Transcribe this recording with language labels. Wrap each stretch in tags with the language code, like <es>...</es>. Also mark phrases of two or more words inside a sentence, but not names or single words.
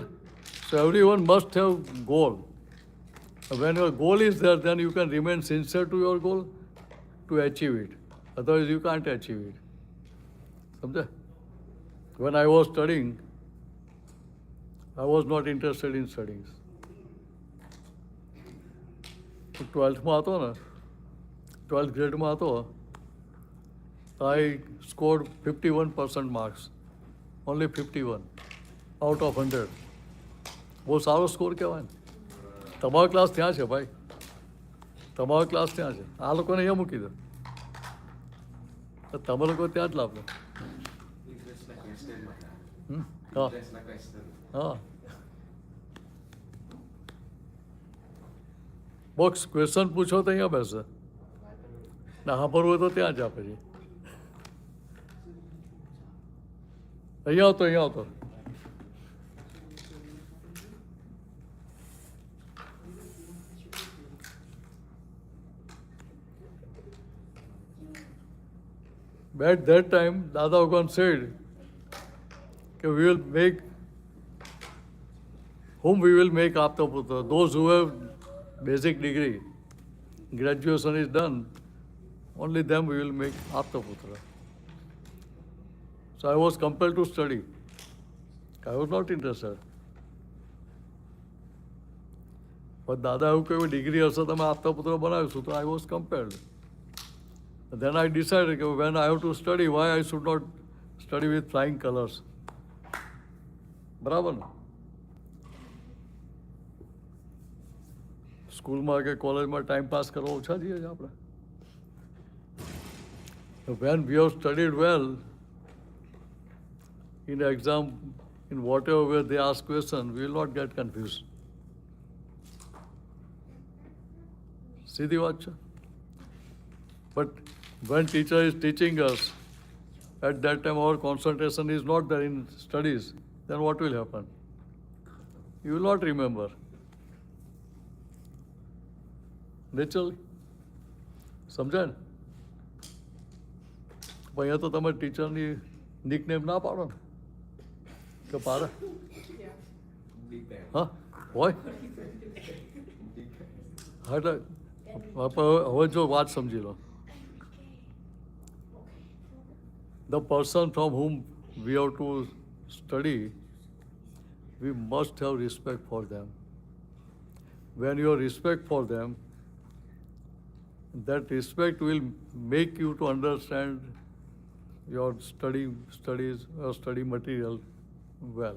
<en>So everyone must have goal. When your goal is there, then you can remain sincere to your goal to achieve it. Otherwise, you can't achieve it.</en> <hi>Samjha?</hi> <en>When I was studying, I was not interested in studying.</en> <gu>12th માં હતો ને 12th ગ્રેડમાં હતો</gu> <en>I scored 51% marks, only 51 out of 100.</en> <gu>બહુ સારો સ્કોર કહેવાય ને. તમારો ક્લાસ ત્યાં છે ભાઈ, તમારો ક્લાસ ત્યાં છે. આ લોકોને અહીંયા મૂકી દો, તમે લોકો ત્યાં જ લાવજો.</gu> <en>Just like Western,</en> <gu>હા</gu> <en>just like Western.</en> <gu>હા.</gu> <en>box question</en> <gu>પૂછો તો અહીંયા બેસે, ના સાંભળવું હોય તો ત્યાં જ આપે છે. અહીંયા આવતો, અહીંયા આવતો.</gu> <en>At that time, Dada Bhagwan said, we will make, whom we will make Aptaputra? Those who have basic degree, graduation is done, only them we will make Aptaputra. So I was compelled to study. I was not interested. But Dada</en> <gu>એવું કહ્યું ડિગ્રી હશે તમે આપતાપુત્ર બનાવીશું, તો</gu> <en>I was compelled. Then I decided that when I have to study, why I should not study with flying colors.</en> <gu>બરાબર ને? સ્કૂલમાં કે કોલેજમાં ટાઈમ પાસ કરવા ઓછા જઈએ છીએ આપણે.</gu> <en>When we have studied well, in exam, in whatever way they ask question, we will not get confused.</en> <gu>સીધી વાત છે.</gu> <en>But when teacher is teaching us, at that time our concentration is not there in studies, then what will happen? You will not remember. Naturally.</en> <gu>સમજાય ને? અહીંયા તો તમે ટીચરની નિકનેમ ના પાડો ને, કે પાડે?</gu> <en>Big bang.</en> <gu>હા હોય.</gu> <en>Big bang.</en> <gu>હા એટલે હવે જો વાત સમજી લો.</gu> <en>The person from whom we have to study, we must have respect for them. When you have respect for them, that respect will make you to understand your studies or study material well.</en>